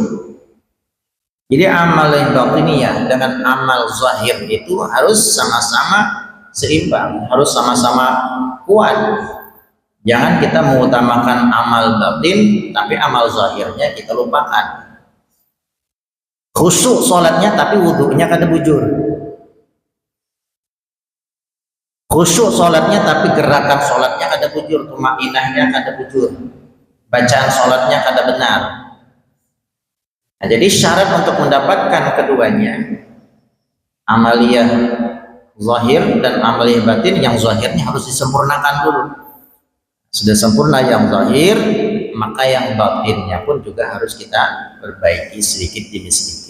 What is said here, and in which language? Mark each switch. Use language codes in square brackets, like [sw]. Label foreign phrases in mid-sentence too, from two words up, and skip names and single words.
[id] Jadi amal yang batiniyah dengan amal zahir itu harus sama-sama seimbang, harus sama-sama kuat. Jangan kita mengutamakan amal batin tapi amal zahirnya kita lupakan. Khusyuk sholatnya tapi wudhunya [bjn] kada bujur. [id] Khusyuk sholatnya tapi gerakan sholatnya [bjn] kada bujur, [id] tumainahnya [bjn] kada bujur, [id] bacaan sholatnya kada benar. Nah, jadi syarat untuk mendapatkan keduanya, amaliyah zahir dan amaliyah batin, yang zahirnya harus disempurnakan dulu. Sudah sempurna yang zahir, maka yang batinnya pun juga harus kita perbaiki sedikit demi sedikit.